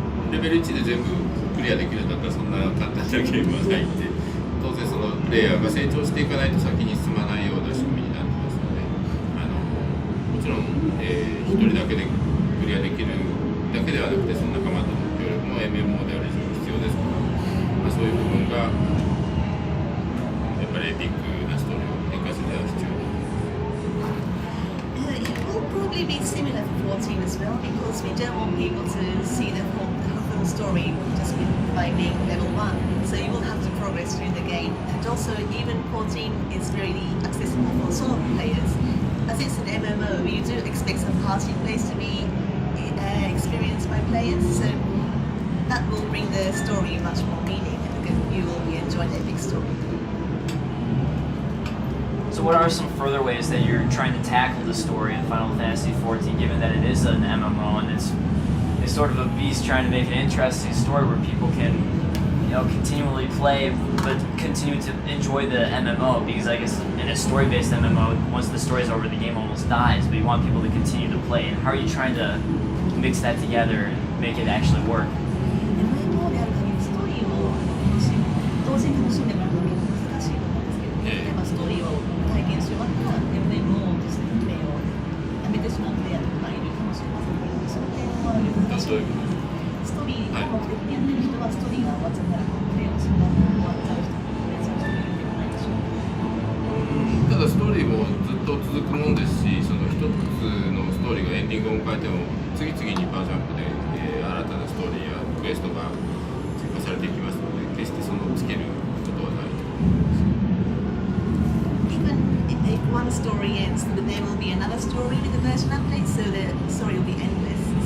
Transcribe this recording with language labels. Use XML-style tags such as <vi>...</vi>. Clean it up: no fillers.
<ja>レベル1で全部クリアできるんだったらそんな簡単なゲームはないんで、当然そのプレイヤーが成長していかないと先に進まないような仕組みになってますので、もちろん、1人だけでクリアできるだけではなくて、その仲間との協力も MMO である以上必要ですから、そういう部分がやっぱりエピックなストーリーを展開するには必要です。</ja> <en>It will probably be similar for 14 as well, because we don't want people to see the full story just by being level 1. So you will have to progress through the game. And also, even 14 is really accessible for solo players. As it's an MMO, you do expect some party plays to be experienced by players. So that will bring the story much more meaning, because you will be enjoying the epic story. So what are some further ways that you're trying to tackle the story in Final Fantasy XIV, given that it is an MMO and it's sort of a beast trying to make an interesting story where people can, continually play but continue to enjoy the MMO, because I guess in a story-based MMO, once the story's over, the game almost dies, but you want people to continue to play. And how are you trying to mix that together and make it actually work?</en> <ja>MMO である限りストーリーを同時に楽しんでもらうのが難しいと思うんですけど、例えばストーリーを体験し終わったら MMO としてのプレイをやめてしまうプレイヤーとかいるかもしれませんけど、その点は難しい。ストーリーを目的にやってる人はストーリーが終わっちゃったらプレイをそのまま終わっちゃう人もいるんではないでしょうか。ただストーリーもずっと続くもんですし、その一つのストーリーがエンディングを迎えても次々にバージョンアップで、新たなストーリーやクエストが追加されていきますので、決してそのつけることはないと思います。</ja> <en>Even if one story ends, there will be another story with the version update, so the story will be endless.</en>